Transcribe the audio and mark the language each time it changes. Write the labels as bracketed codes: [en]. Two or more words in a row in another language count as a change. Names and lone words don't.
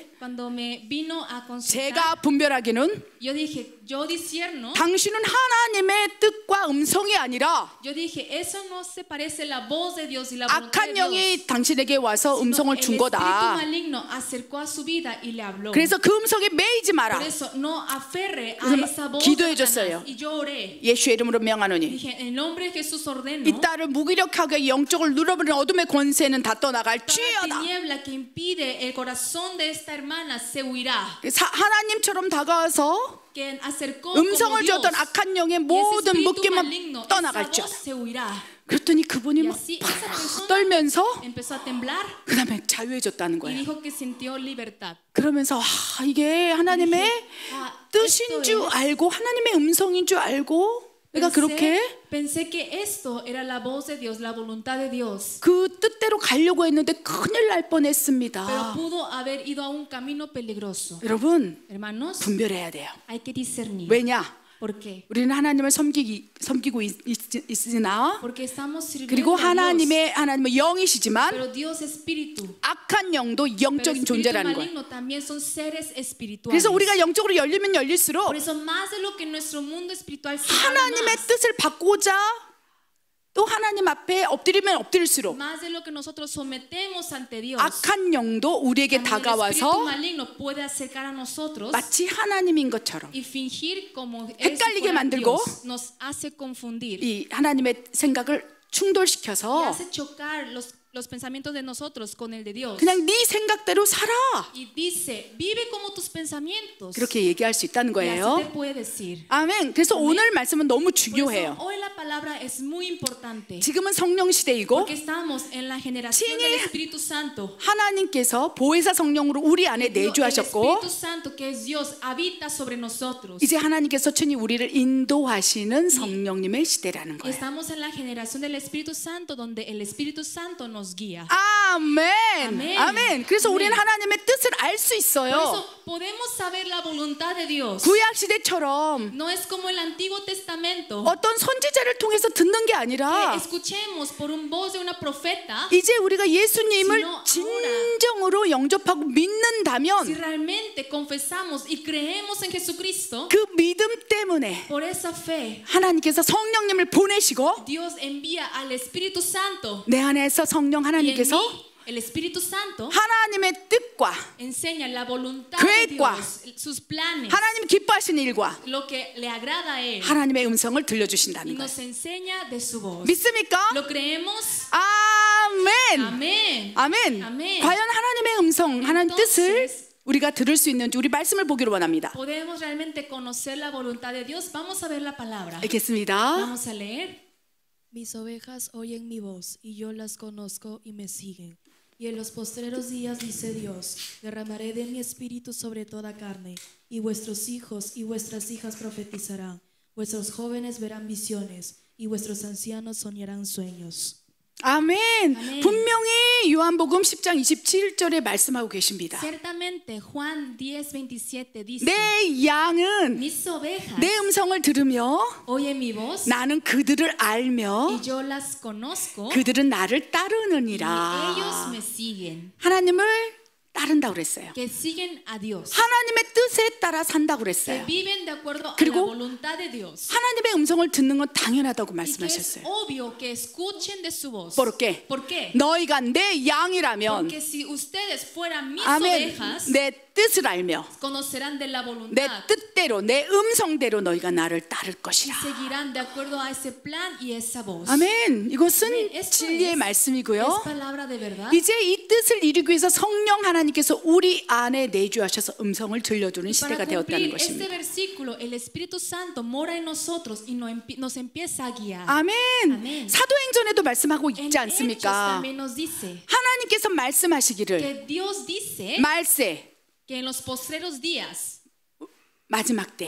[es] cuando me vino a consultar, [ko] 제가 분별하기는 [es] yo dije, yo discierno. [ko] 당신은 하나님의 뜻과 음성이 아니라 [es] Yo dije, eso no se parece la voz de Dios y la voluntad de [ko] 악한 [es] Dios. [ko] 영이 당신에게 와서 [es] sino [ko] 음성을 [es] el [ko] 준 [es] espíritu [ko] 거다. [es] maligno acercó a su vida y le habló. [ko] 그래서 그 음성에 매이지 마라. [es] Por eso no aferre a [ko] 그래서 [es] esa voz [ko] 기도해 [es] de Satanás. [ko] 줬어요. [es] Y yo oré. [ko] 예수의 이름으로 명하노니 [es] Dije, en el nombre de Jesús ordeno. [ko] 이 딸을 무기력하게 영적을 눌러버리는 어둠의 권세는 다 떠나갈 [es] Toda [ko] 지어다. [es] tiniebla que impide el corazón de esta hermana se huirá. [ko] 하나님처럼 다가와서 [es] Que acercó [ko] 음성을 [es] como Dios. [ko] 주었던 악한 영의 [es] Y ese [ko] 모든 [es] espíritu maligno, [ko] 묶임은 [es] esa [ko] 떠나갈지어다. [es] voz se huirá. [ko] 그랬더니 그분이 [es] Y [ko] 막 [es] así esa persona [ko] 떨면서 [es] empezó a temblar [ko] 그 다음에 자유해졌다는 [es] y [ko] 거예요. [es] dijo que sintió libertad. [ko] 그러면서 이게 하나님의 [es] Ah, [ko] 뜻인 [es] esto [ko] 줄 [es] es- [ko] 알고 하나님의 음성인 줄 알고 내가 그렇게 [es] pensé que esto era la voz de Dios, la voluntad de Dios. [ko] 그 뜻대로 가려고 했는데 큰일 날 [es] Pero [ko] 뻔했습니다. [es] pudo haber ido a un camino peligroso. [ko] 여러분 [es] Hermanos, [ko] 분별해야 돼요. [es] hay que discernir. [ko] 왜냐? [es] ¿Por qué? [ko] 우리는 하나님을 섬기고 있으나 [es] Porque estamos sirviendo [ko] 그리고 [es] a Dios. [ko] 하나님의 영이시지만 [es] Pero Dios es espíritu. [ko] 악한 영도 [es] Pero [ko] 영적인 [es] espíritu [ko] 존재라는 거예요. [es] maligno también son seres espirituales. [ko] 그래서 우리가 영적으로 열리면 열릴수록 [es] Por eso más de lo que nuestro mundo espiritual se abre [ko] 하나님의 [es] más, [ko] 뜻을 받고자 또 하나님 앞에 엎드리면 엎드릴수록 [es] más de lo que nosotros sometemos ante Dios, [ko] 악한 영도 우리에게 [es] también el espíritu [ko] 다가와서 [es] maligno puede acercar a nosotros [ko] 마치 하나님인 것처럼 [es] y fingir como él [ko] 헷갈리게 [es] fuera [ko] 만들고 [es] Dios, nos hace confundir [ko] 이 하나님의 생각을 [es] y [ko] 충돌시켜서 [es] hace chocar los pensamientos de nosotros con el de Dios. [ko] 그냥 네 생각대로 살아 [es] Y dice, vive como tus pensamientos. [ko] 그렇게 얘기할 수 있다는 [es] Y así te [ko] 거예요. [es] puede decir. [ko] 아멘. 그래서 오늘 말씀은 너무 [es] Por eso, [ko] 중요해요. [es] hoy la palabra es muy importante. [ko] 지금은 성령 시대이고 [es] Porque estamos en la generación del Espíritu Santo. [ko] 하나님께서 보혜사 성령으로 우리 안에 [es] El [ko] 내주하셨고 [es] Espíritu Santo, que es Dios, habita sobre nosotros. [ko] 이제 하나님께서 친히 우리를 인도하시는 성령님의 시대라는 거예요. [es] Estamos en la generación del Espíritu Santo, donde el Espíritu Santo nos guía. [ko] 아멘. 아멘. 아멘. 그래서 우리는 아멘. 하나님의 뜻을 알 수 [es] Por [ko] 있어요. [es] eso podemos saber la voluntad de Dios. [ko] 구약 시대처럼 [es] No es como el Antiguo Testamento. [ko] 어떤 선지자를 통해서 듣는 게 [es] Que [ko] 아니라 [es] escuchemos por un voz de una profeta. [ko] 이제 우리가 예수님을 [es] sino [ko] 진정으로 영접하고 [es] Si [ko] 믿는다면 [es] realmente confesamos y creemos en Jesucristo, [ko] 그 믿음 때문에 [es] por esa fe, [ko] 하나님께서 성령님을 보내시고 [es] Dios envía al Espíritu Santo. [ko] 내 안에서 성령 [es] Y en [ko] 하나님께서 [es] mí, el Espíritu Santo [ko] 하나님의 뜻과 [es] enseña la voluntad de [ko] 계획과 [es] Dios, sus planes, [ko] 하나님 기뻐하시는 일과 [es] lo que le agrada a Él, [ko] 하나님의 음성을 [es] y [ko] 들려주신다는 거예요. [es] nos enseña de su voz. [ko] 믿습니까? [es] ¿Lo creemos? [ko] 아멘. [es] Amén. [ko] 아멘. 아멘. 과연 하나님의 음성, 하나님 뜻을 우리가 들을 수 있는지 우리 말씀을 보기로 원합니다. [es] ¿Podemos realmente conocer la voluntad de Dios? Vamos a ver la palabra. [ko] 읽겠습니다. [es] Vamos a leer. Mis ovejas oyen mi voz, y yo las conozco y me siguen. Y en los postreros días, dice Dios, derramaré de mi espíritu sobre toda carne, y vuestros hijos y vuestras hijas profetizarán, vuestros jóvenes verán visiones, y vuestros ancianos soñarán sueños. [ko] 아멘. 아멘. 분명히 요한복음 10장 27절에 말씀하고 계십니다. [es] Ciertamente Juan 10:27 dice, [ko] 내 양은 [es] mis ovejas [ko] 내 음성을 들으며 [es] oyen mi voz [ko] 나는 그들을 알며 [es] y yo las conozco [ko] 그들은 나를 [es] y [ko] 따르느니라. [es] ellos me siguen. [ko] 하나님을 따른다고 그랬어요. [es] Que siguen a Dios. [ko] 하나님의 뜻에 따라 산다고 [es] Que [ko] 그랬어요. [es] viven de acuerdo a la [ko] 그리고 [es] voluntad de Dios. [ko] 하나님의 음성을 듣는 건 당연하다고 [es] Y que es [ko] 말씀하셨어요. [es] obvio que escuchen de su voz. ¿Por qué? ¿Por qué? [ko] 너희가 내 양이라면 [es] Porque si ustedes fueran mis [ko] 아멘. [es] ovejas, [ko] 내 뜻을 알며 [es] conocerán de la [ko] 내 [es] voluntad [ko] 뜻대로 내 음성대로 너희가 나를 따를 [es] y [ko] 것이라. [es] seguirán de acuerdo a ese plan y esa voz. [ko] 아멘. 이것은 아멘. [es] Esto [ko] 진리의 [es] es [ko] 말씀이고요. [es] palabra de verdad. [ko] 이제 이 뜻을 이루기 위해서 성령 하나님께서 우리 안에 내주하셔서 음성을 들려주는 시대가 [es] Para [ko] 되었다는 [es] cumplir este [ko] 것입니다. [es] versículo, el Espíritu Santo mora en nosotros y nos empieza a guiar. [ko] 아멘. 아멘. 사도행전에도 말씀하고 [es] En [ko] 있지 [es] Hechos [ko] 않습니까? [es] también nos dice [ko] 하나님께서 말씀하시기를 [es] que Dios dice [ko] 말세 [es] que en los postreros días, [ko] 마지막 때